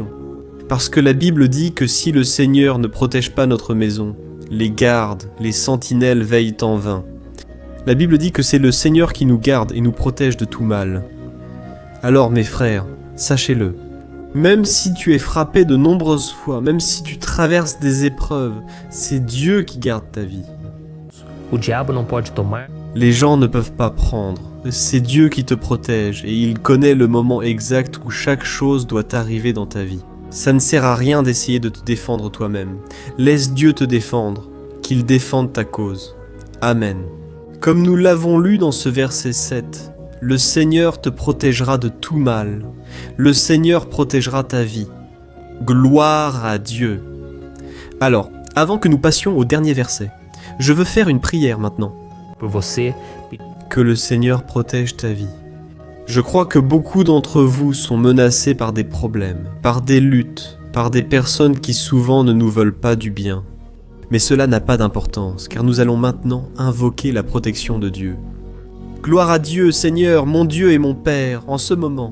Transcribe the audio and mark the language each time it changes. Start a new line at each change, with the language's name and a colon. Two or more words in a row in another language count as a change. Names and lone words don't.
French: Parce que la Bible dit que si le Seigneur ne protège pas notre maison, les gardes, les sentinelles veillent en vain. La Bible dit que c'est le Seigneur qui nous garde et nous protège de tout mal. Alors mes frères, sachez-le, même si tu es frappé de nombreuses fois, même si tu traverses des épreuves, c'est Dieu qui garde ta vie.
Portuguese: o diabo não pode tomar.
French: Les gens ne peuvent pas prendre, c'est Dieu qui te protège et il connaît le moment exact où chaque chose doit arriver dans ta vie. Ça ne sert à rien d'essayer de te défendre toi-même. Laisse Dieu te défendre, qu'il défende ta cause. Amen. Comme nous l'avons lu dans ce verset 7, le Seigneur te protégera de tout mal. Le Seigneur protégera ta vie. Gloire à Dieu. Alors, avant que nous passions au dernier verset, je veux faire une prière maintenant.
Portuguese: Por você,
French: Que le Seigneur protège ta vie. Je crois que beaucoup d'entre vous sont menacés par des problèmes, par des luttes, par des personnes qui souvent ne nous veulent pas du bien. Mais cela n'a pas d'importance, car nous allons maintenant invoquer la protection de Dieu. Gloire à Dieu, Seigneur, mon Dieu et mon Père, en ce moment.